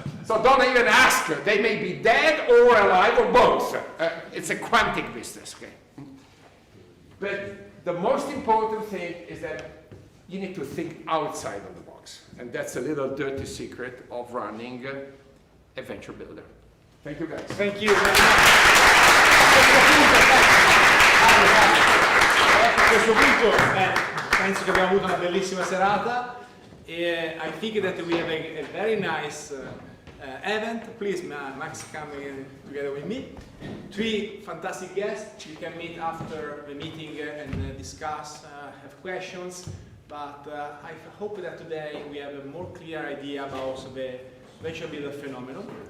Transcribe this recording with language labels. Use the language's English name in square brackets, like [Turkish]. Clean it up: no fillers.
[English] So don't even ask. They may be dead or alive or both. It's a quantic business, okay? But the most important thing is that you need to think outside of the box. And that's a little dirty secret of running a venture builder. Thank you, guys. Thank you very much. [Italian] A questo punto penso che abbiamo avuto una bellissima serata. [English] I think that we have a very nice event. Please, Max, come in together with me. 3 fantastic guests. You can meet after the meeting and discuss, have questions. But I hope that today we have a more clear idea about the venture builder phenomenon.